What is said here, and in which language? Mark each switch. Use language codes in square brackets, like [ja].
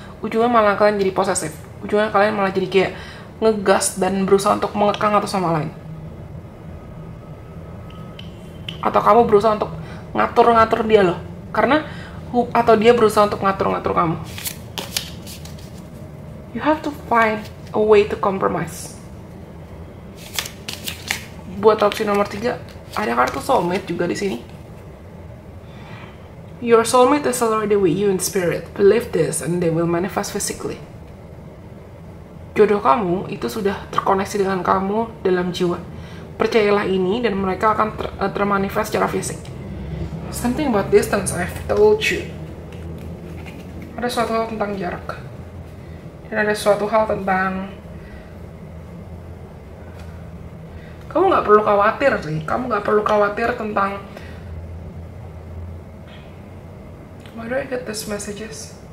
[id] Ujungnya malah kalian jadi posesif. Ujungnya kalian malah jadi kayak ngegas dan berusaha untuk mengekang atau sama lain. Atau kamu berusaha untuk ngatur-ngatur dia loh. Karena atau dia berusaha untuk ngatur-ngatur kamu. [en] You have to find a way to compromise. [id] Buat opsi nomor 3, ada kartu soulmate juga di sini. [en] Your soulmate is already with you in spirit. Believe this and they will manifest physically. [id] Jodoh kamu itu sudah terkoneksi dengan kamu dalam jiwa. Percayalah ini dan mereka akan termanifest secara fisik. [en] Something about distance I've told you. [id] Ada suatu hal tentang jarak. Dan ada suatu hal tentang kamu nggak perlu khawatir sih. Kamu nggak perlu khawatir tentang [en] why do I get these messages?